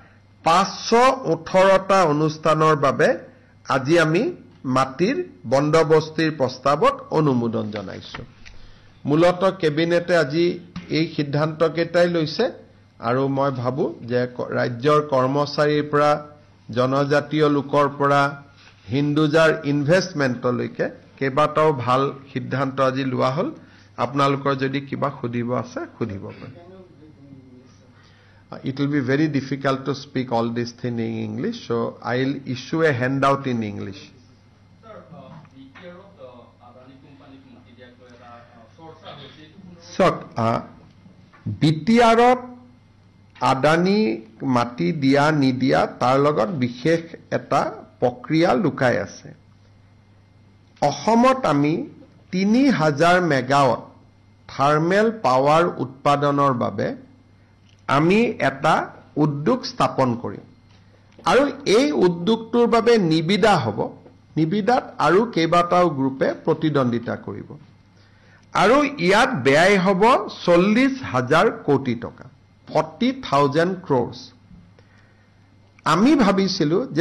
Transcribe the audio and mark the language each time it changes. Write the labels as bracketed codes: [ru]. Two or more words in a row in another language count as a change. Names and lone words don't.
[as] 518টা অনুষ্ঠানৰ বাবে আজি আমি মাটিৰ বন্দবস্তিৰ প্ৰস্তাৱত অনুমোদন জনাইছো মূলত কেবিনেটে আজি এই সিদ্ধান্ত কেইটাই লৈছে আৰু মই ভাবো যে ৰাজ্যৰ কৰ্মচাৰীৰ পৰা জনজাতীয় লোকৰ পৰা হিন্দুজাৰ ইনভেষ্টমেণ্টলৈকে কেইবাটাও ভাল সিদ্ধান্ত আজি লোৱা হ'ল আপোনালোকৰ যদি কিবা খুদিব আছে খুদিব পাৰে [en] It will be very difficult to speak all this thing in English, so I'll issue a handout in English. So, [as] BTR Adani মাটি দিয়া নিদিয়া তাৰ লগত বিশেষ এটা প্ৰক্ৰিয়া লুকাই আছে. অসমত আমি 3000 [en] megawatt thermal power [as] উৎপাদনৰ বাবে আমি এটা উদ্যোগ স্থাপন কৰিম আৰু এই উদ্যোগটোৰ বাবে নিবিদা হ'ব নিবিদাত আৰু কেইবাটাও গ্ৰুপে প্ৰতিদ্বন্দিতা কৰিব আৰু ইয়াত ব্যয় হ'ব 40,000 কোটি টকা 40,000 crores আমি ভাবিছিলো যে